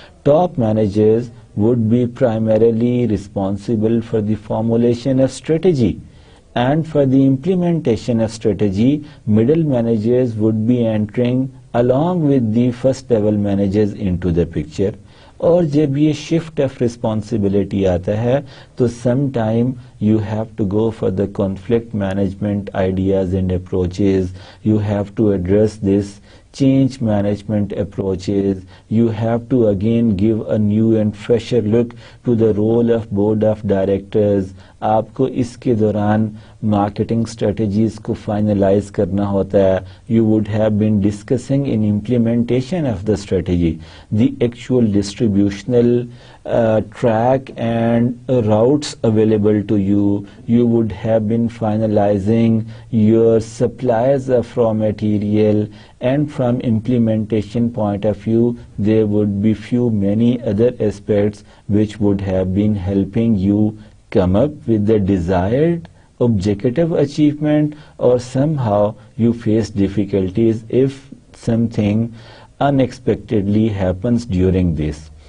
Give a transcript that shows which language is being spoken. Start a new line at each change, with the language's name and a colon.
English: Top managers would be primarily responsible for the formulation of strategy And for the implementation of strategy, middle managers would be entering along with the first level managers into the picture.
Urdu: اور جب یہ shift of responsibility آتا ہے تو
English: Some time you have to go for the conflict management ideas and approaches, you have to address this change management approaches, you have to again give a new and fresher look to the role of board of directors.
Urdu: آپ کو اس کے دوران marketing strategies کو finalise کرنا ہوتا ہے.
English: You would have been discussing in implementation of the strategy the actual distributional track and routes available to you. You would have been finalizing your suppliers of raw material, and from implementation point of view there would be many other aspects which would have been helping you come up with the desired objective achievement, or somehow you face difficulties if something unexpectedly happens during this.